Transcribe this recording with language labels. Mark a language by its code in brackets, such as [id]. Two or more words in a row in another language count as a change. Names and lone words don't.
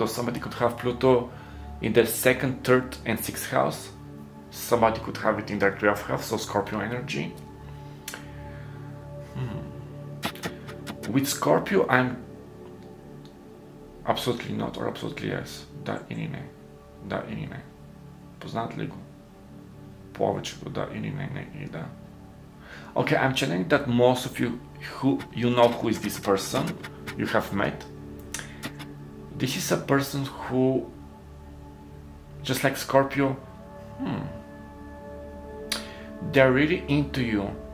[en] Somebody could have Pluto in their 2nd, 3rd and 6th house. Somebody could have it in their 12th house, so Scorpio energy. With Scorpio, I'm absolutely not, or absolutely yes. [bg] Да или не. Да или не. Познат ли го? Повечето да или не и да. [en] Okay, I'm channeling that most of you know who is this person you have met. This is a person who, just like Scorpio, they're really into you.